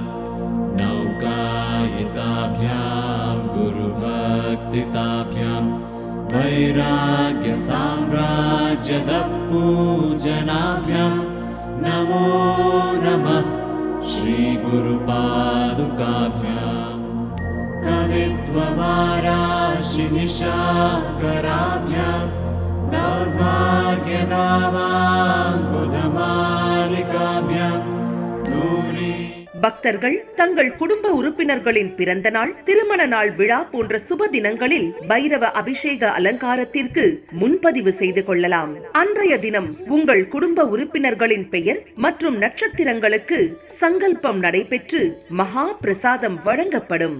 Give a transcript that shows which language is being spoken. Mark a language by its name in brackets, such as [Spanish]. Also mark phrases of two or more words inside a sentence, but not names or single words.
[Sanskrit] नौकायिताभ्यां गुरुभक्तिताभ्यां वैराग्य साम्राज्यदपूजनाभ्यां नमो नमः श्रीगुरुपादुकाभ्यां कवित्ववाराशिनिशाकराभ्यां दौर्भाग्यदावाम्बुधमालिकाभ्यां [Tamil] பக்தர்கள் தங்கள் குடும்ப உறுப்பினர்களின் பிறந்த நாள், திருமண நாள் விழா போன்ற சுப தினங்களில் பைரவ அபிஷேக அலங்காரத்திற்கு முன்பதிவு செய்து கொள்ளலாம். அன்றைய தினம் உங்கள் குடும்ப உறுப்பினர்களின் பெயர் மற்றும் நட்சத்திரங்களுக்கு சங்கல்பம் நடைபெற்று மகா பிரசாதம் வழங்கப்படும்.